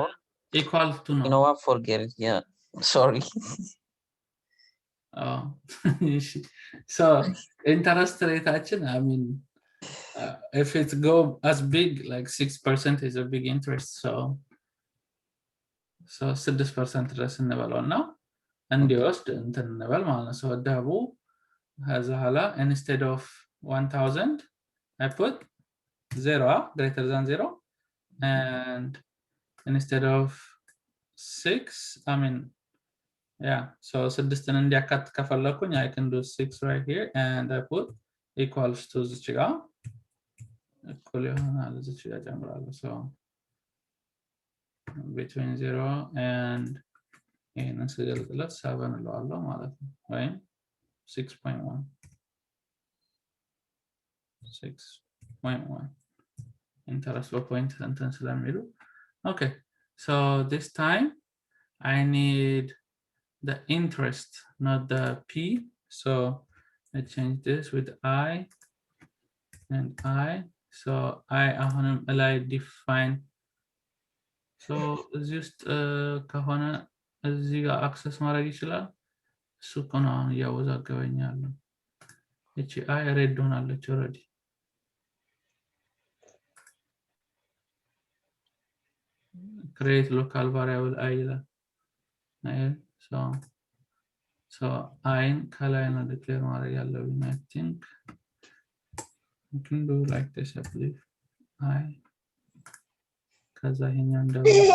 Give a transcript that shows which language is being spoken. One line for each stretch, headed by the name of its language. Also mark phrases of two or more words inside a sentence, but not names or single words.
English: equal to no you know what forget it yeah sorry oh so interest rate I mean if it go as big like 6% is a big interest so
Amharic: 6% ድረስ እንበለውና እንዲወስድ እንትን እንበል ማለት ነው
English: so
Amharic: ደቡ ከዛ ኋላ
English: instead of 1000 I put 0 greater than 0 and instead of 6 I mean yeah so
Amharic: 6 እንዲያካት ከፈለኩኝ
English: I can do 6 right here and I put equals to
Amharic: እዚች ጋር እኩል ይሆናል እዚች ጋር ጨምራለሁ
English: so between 0 and
Amharic: ይሄንን ስገልጽለት 7 እለዋለሁ ማለት ነው ወይም 6.1
English: interest point
Amharic: እንትን
English: ስለሚሉ okay so this time I need the interest not the p so I change this with I and I so I
Amharic: አሁንም ላይ
English: define so
Amharic: እዚህ ውስጥ ከሆነ እዚህ ጋር አክሰስ ማድረግ ይችላል እሱ ከሆነ አሁን እያወዛገበኝ ያለው እቺ አይ ሬድ ሆናለች
English: already create local variable I
Amharic: ይላል so I ከላይ ነው
English: declare
Amharic: ማድረግ ያለብኝ
English: I think you can do like this I believe I
Amharic: ከዛ ይሄኛው እንደው